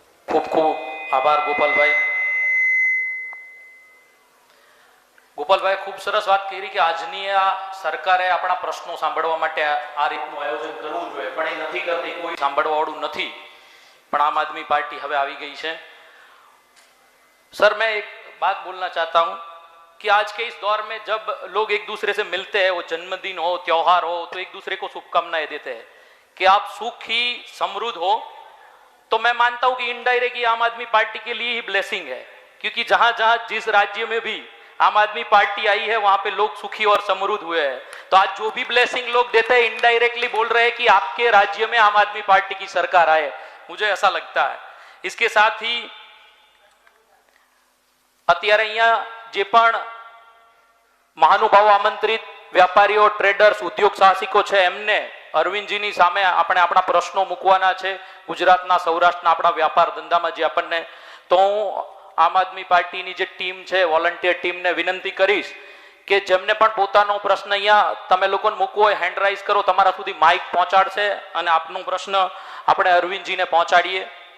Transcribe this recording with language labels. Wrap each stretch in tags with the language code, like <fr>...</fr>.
<gu>ખૂબ ખૂબ આભાર ગોપાલભાઈ. ગોપાલભાઈ ખૂબ સરસ વાત કરી કે આજની આ સરકારે આપણા પ્રશ્નો સાંભળવા માટે આ રીતનું આયોજન કરવું જોઈએ, પણ એ નથી કરતી, કોઈ સાંભળવા વાળું નથી. પણ આમ આદમી પાર્ટી હવે આવી</gu> <hi>गई है. सर मैं एक बात बोलना चाहता हूं कि आज के इस दौर में जब लोग एक दूसरे से मिलते हैं, वो जन्मदिन हो, त्योहार हो, तो एक दूसरे को शुभकामनाएं देते हैं कि आप सुखी समृद्ध हो. तो मैं मानता हूं कि इनडायरेक्टली आम आदमी पार्टी के लिए ही ब्लेसिंग है, क्योंकि जहां जहां जिस राज्य में भी आम आदमी पार्टी आई है वहां पे लोग सुखी और समृद्ध हुए हैं. तो आज जो भी ब्लेसिंग लोग देते हैं इनडायरेक्टली बोल रहे हैं कि आपके राज्य में आम आदमी पार्टी की सरकार आए. मुझे ऐसा लगता है. इसके साथ ही</hi> <gu>અત્યારે અહીંયા જે પણ મહાનુભાવો આમંત્રિત વેપારીઓ, ટ્રેડર્સ, ઉદ્યોગ સાહસિકો છે એમને અરવિંદજીની સામે આપણે આપણા પ્રશ્નો મૂકવાના છે ગુજરાતના સૌરાષ્ટ્રના આપણા વ્યાપાર ધંધામાં જે આપણને, તો હું આમ આદમી પાર્ટીની જે ટીમ છે વોલન્ટિયર ટીમને વિનંતી કરીશ કે જેમને પણ પોતાનો પ્રશ્ન અહીંયા તમે લોકોને મૂકવો હોય હેન્ડ રાઇઝ કરો, તમારા સુધી માઇક પહોંચાડશે અને આપનો પ્રશ્ન આપણે અરવિંદજીને પહોંચાડીએ.</gu>